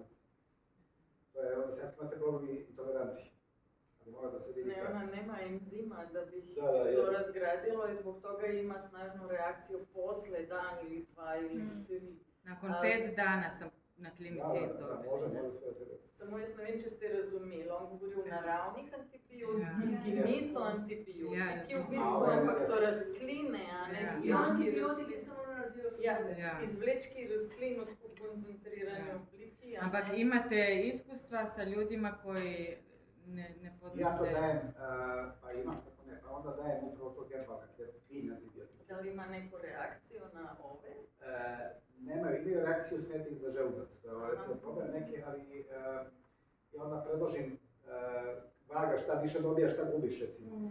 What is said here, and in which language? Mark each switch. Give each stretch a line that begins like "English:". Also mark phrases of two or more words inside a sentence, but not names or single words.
Serbian: To je, onda sad imate problem intolerancije. Ali mora da se vidi kako. Ona nema enzima da bi to razgradilo i zbog toga ima snažnu reakciju posle dan ili dva ili tri. Nakon 5 dana sam na klinici dobila. Da, može sve se desi.
Slovenian: Samo jaz ne vem, če ste razumeli, on govori o naravnih antibiotikih, ki niso antibiotiki v bistvu, ampak so rastline, a ne Antibiotiki samo naredijo škodu. Izvlečki rastlin v koncentrirani obliki.
Serbian: Ampak imate iskustva sa ljudima koji ne podnose? Ja to dajem, pa imam tako ne, pa onda dajem upravo to herbalne, biljne antibiotike. Da li ima neku reakciju na ove? Imaju reakciju smetnih za želudac, to je recimo problem neki, ali ja onda predložim vaga šta više dobijaš, šta gubiš recimo.